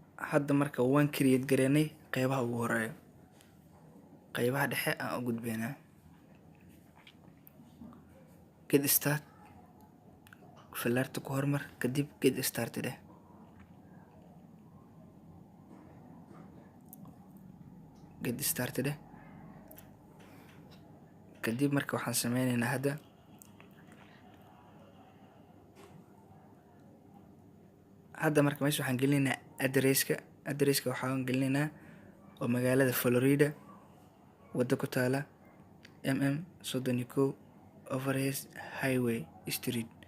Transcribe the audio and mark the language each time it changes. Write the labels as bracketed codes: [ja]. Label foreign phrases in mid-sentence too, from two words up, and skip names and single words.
[so] hadda marka waan create gareynay qaybaha ugu horeeya. qaybaha dhexe aan u gudbeynaa. [en] Get start [so] falarta ku hormar kadib [en] get started get started [so] kadib marka waxaan sameynaynaa hadda marka meesha waxaan gelinaynaa adresska waxaan gelinaynaa oo magaalada Florida wada ku taala mm 31 Overhead Highway Street.